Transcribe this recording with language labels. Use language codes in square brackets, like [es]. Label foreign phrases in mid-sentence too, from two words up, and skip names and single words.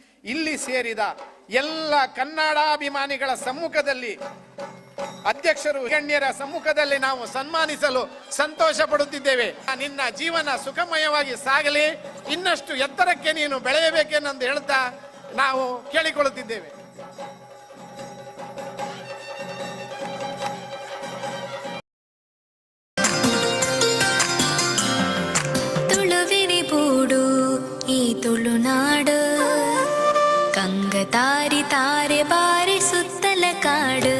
[kn] ಇಲ್ಲಿ ಸೇರಿದ ಎಲ್ಲ ಕನ್ನಡಾಭಿಮಾನಿಗಳ ಸಮ್ಮುಖದಲ್ಲಿ, ಅಧ್ಯಕ್ಷರು ಗಣ್ಯರ ಸಮ್ಮುಖದಲ್ಲಿ ನಾವು ಸನ್ಮಾನಿಸಲು ಸಂತೋಷ ಪಡುತ್ತಿದ್ದೇವೆ. ನಿನ್ನ ಜೀವನ ಸುಖಮಯವಾಗಿ ಸಾಗಲಿ, ಇನ್ನಷ್ಟು ಎತ್ತರಕ್ಕೆ ನೀನು ಬೆಳೆಯಬೇಕೆಂದು ಹೇಳ್ತಾ ನಾವು ಕೇಳಿಕೊಳ್ಳುತ್ತಿದ್ದೇವೆ. [tcy] ತುಳುವಿರಿ ಬೂಡು ಈ ತುಳುನಾಡು, ಕಂಗತಾರಿ ತಾರೆ ಬಾರಿ ಸುತ್ತಲ ಕಾಡು.